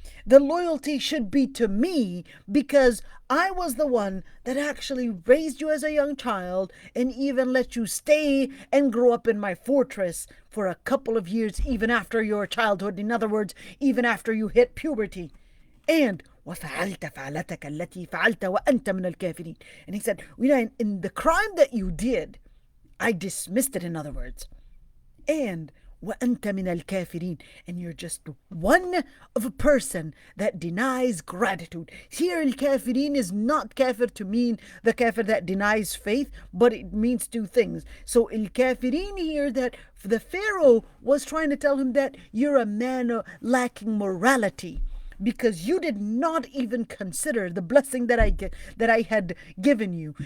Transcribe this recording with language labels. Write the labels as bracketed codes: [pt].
[en] The loyalty should be to me, because I was the one that actually raised you as a young child and even let you stay and grow up in my fortress for a couple of years, even after your childhood. In other words, even after you hit puberty. [ar] And وَفَعَلْتَ فَعْلَتَكَ الَّتِي فَعَلْتَ وَأَنْتَ مِنَ الْكَافِرِينَ. [en] And he said, in the crime that you did, I dismissed it, in other words. [ar] And وَأَنْتَ مِنَ الْكَافِرِينَ. [en] And you're just one of a person that denies gratitude. Here, al-kafirin is not kafir to mean the kafir that denies faith, but it means two things. So al-kafirin here, that the Pharaoh was trying to tell him that you're a man lacking morality, because you did not even consider the blessing that I had given you.